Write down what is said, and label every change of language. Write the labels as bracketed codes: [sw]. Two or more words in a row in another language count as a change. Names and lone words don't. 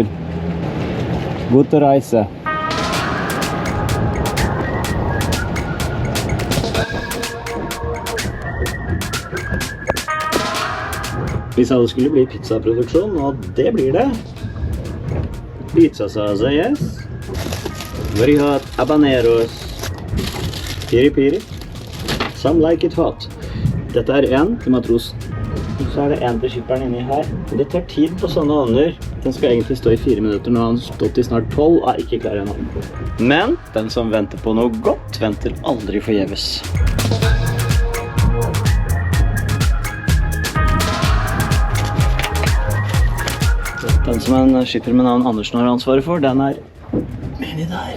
[no] God å reise. Vi sa det skulle bli pizzaproduksjon, og det blir det. Pizzasauce, [en] yes. Very hot habaneros. Piri piri. Some like it hot. [no] Dette er en til matrosen. Så er det en til skipperen inni her. Det tar tid på sånne ovner. Den skal egentlig stå i 4 minutter. Nå har den stått i snart 12 og er ikke klar ennå. Men den som venter på noe godt, venter aldri forgjeves. Den som en skipper med navn Andersen har ansvaret for, den er inni der.